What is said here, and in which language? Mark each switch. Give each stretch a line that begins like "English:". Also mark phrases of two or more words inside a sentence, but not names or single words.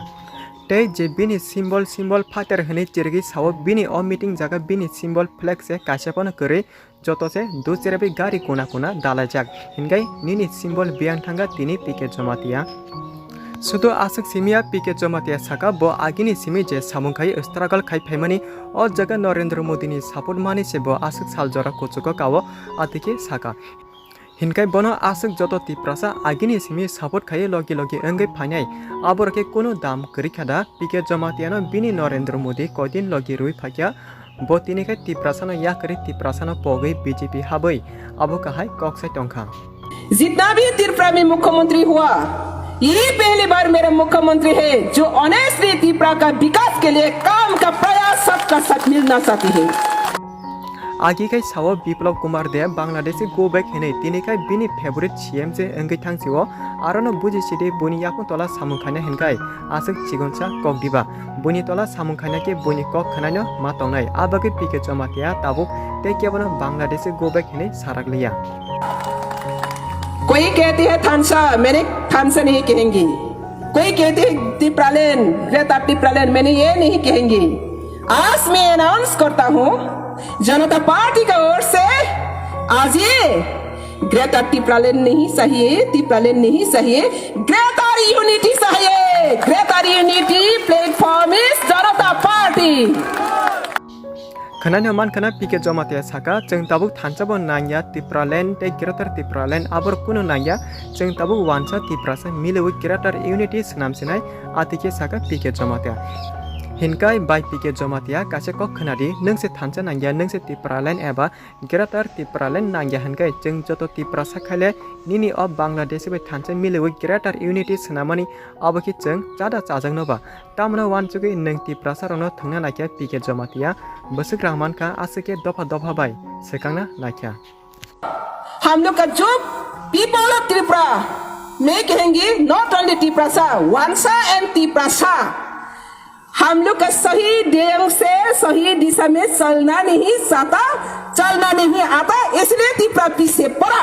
Kok Borok: tei je bini symbol fighter hene chirgi sawo bini o meeting jaga bini symbol flag se kaisa pono kore joto se do cherebi gari kona dalajak hingai nini symbol biang thanga tini PK Jamatia sudo asuk simia PK Jamatia saka bo agini simi je samungkai struggle khai phaimani o jaga Narendra Modi ni support mani se bo asuk saljora kochuko kawo atike saka हिनकाय बनो आसक जतो तिप्रासा आगिनि सिमी सपोर्ट खाये लगे लगे अंगै फाइनाय आबरके कोनो दाम करिखादा पीके जमातियानो बिनी नरेंद्र मोदी कदिन लगे रुई फाकिया बोतिनिखाय तिप्रासानो या करे तिप्रासानो पगै बीजेपी हाबै अब कहाय कक्साय टंखा।
Hindi: जितना भी त्रिपुरा में मुख्यमंत्री हुआ यही पहली बार मेरा मुख्यमंत्री है जो ऑनेस्टली त्रिपुरा का विकास के लिए काम का प्रयास सबका साथ मिलना चाहती है।
Kok Borok: आगे कई सावो बिप्लव कुमार दे
English: Bangladeshi go back
Kok Borok: हेने तिनिखाय बिनी फेवरेट सीएम से अंगै थांसिओ आरोनो बुजिसिदे बुनि याको तला सामुखाना हेनखाय आसक चिगनसा कक दिबा बुनि तला सामुखाना के बुनि कक खनानो मा तंगनाय आबागे पीके जमातिया ताबुक ते केवनो
English: Bangladeshi go back
Kok Borok: हेने सारागलिया।
Hindi: कोई कहते हैं थानसा, मैंने थानसा नहीं कहेंगे। कोई कहते हैं त्रिपुरालैंड, ग्रेटर त्रिपुरालैंड, मैंने ये नहीं कहेंगे। आज मैं अनाउंस करता हूँ जनता पार्टी का ओर से आज ये ग्रेटर त्रिपुरालैंड नहीं चाहिए, त्रिपुरालैंड नहीं चाहिए,
English: Greater unity
Hindi: चाहिए।
English: Greater unity platform is Janata Party.
Kok Borok: खनानो मान खना पीके जमातिया साका जों ताबुक थानसाबो नांगया त्रिपुरालैंड ते ग्रेटर त्रिपुरालैंड आबर कुनो नांगया जों ताबुक वानसा त्रिपुरासा मिलेवि
English: Greater unity
Kok Borok: सनामसिनाय आतिके साका पीके जमातिया हिनकाय बाय पीके जमातिया कासे कक खनादि नोंसे थानसा नांगया नोंसे त्रिपुरालैंड एबा ग्रेटर त्रिपुरालैंड नांगया हनकाय जों जतो त्रिपुरासा खाले निनि अफ बांग्लादेश बे थानसा मिलेवि
English: Greater unity
Kok Borok: सनामानि अबखि जों जादा जाजोंनोबा तामनो वानचुगै नों त्रिपुरासा रनो थांना नायख्या पीके जमातिया बसक रहमान का आसके दफा दफा बाय सेकांना नायख्या।
Hindi: हम लोग का जो
English: people of Tripura
Hindi: मैं कहेंगे
English: not only
Hindi: त्रिपुरासा, वानसा एंड त्रिपुरासा हम लोग का सही ढंग से सही दिशा में चलना नहीं चाहता, चलना नहीं आता, इसलिए त्रिपुरा पीछे पड़ा।